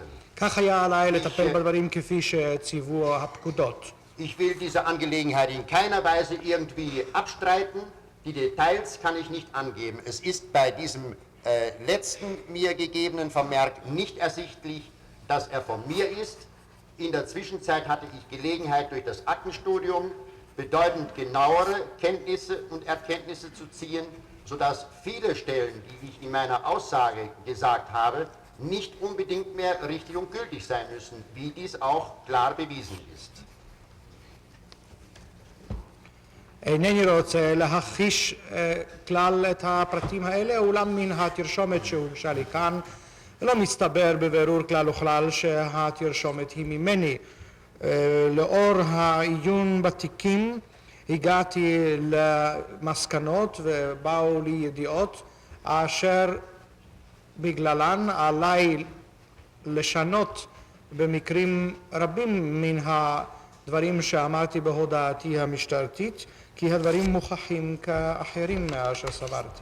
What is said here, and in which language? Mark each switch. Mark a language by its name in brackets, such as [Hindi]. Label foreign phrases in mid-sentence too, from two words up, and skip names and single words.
[Hebrew] כך היה עליי לטפל בדברים כפי שציוו הפקודות. [German] Ich will diese Angelegenheit in keiner Weise irgendwie abstreiten. Die Details kann ich nicht angeben. Es ist bei diesem letzten mir gegebenen Vermerk nicht ersichtlich, dass er von mir ist. In der Zwischenzeit hatte ich Gelegenheit, durch das Aktenstudium bedeutend genauere Kenntnisse und Erkenntnisse zu ziehen, sodass viele Stellen, die ich in meiner Aussage gesagt habe, nicht unbedingt mehr richtig und gültig sein müssen, wie dies auch klar bewiesen ist. [Hebrew] אינני רוצה להכחיש כלל את הפרטים האלה, אולם מן התרשומת שהוגשה לי כאן לא מסתבר בבירור כלל וכלל שהתרשומת היא ממני. לאור העיון בתיקים הגעתי למסקנות ובאו לי ידיעות אשר בגללן עליי לשנות במקרים רבים מן הדברים שאמרתי בהודעתי המשטרתית, כי הדברים מוכחים כאחרים מאשר סברתי.